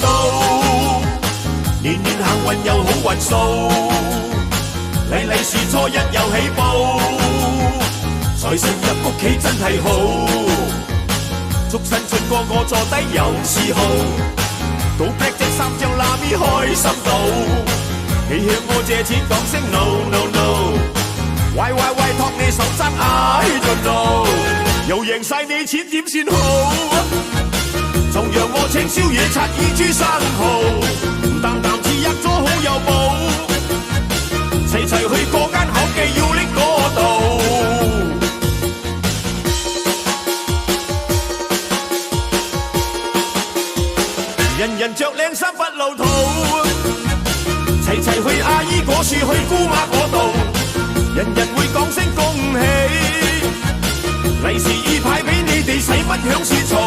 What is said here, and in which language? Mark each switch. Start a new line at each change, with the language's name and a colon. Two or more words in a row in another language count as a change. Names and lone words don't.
Cantonese: 到，年年行運又好運數，利利是初一又起步，財神入屋企真係好，祝新春個個坐低有嗜好，到劈隻三張攬咪開心到，你向我借錢講聲
English: no no no，
Cantonese: 喂喂喂託你手踭
English: I don't know，
Cantonese: 又贏晒你錢點算好？就讓我請宵夜拆耳豬生蠔，啖啖至吔咗好有補，齊齊去嗰間口記要拎嗰度。人人着靚衫不老土，齊齊去阿姨嗰處去姑媽嗰度，人人會講聲恭喜，利是已派俾你哋，使乜響處嘈？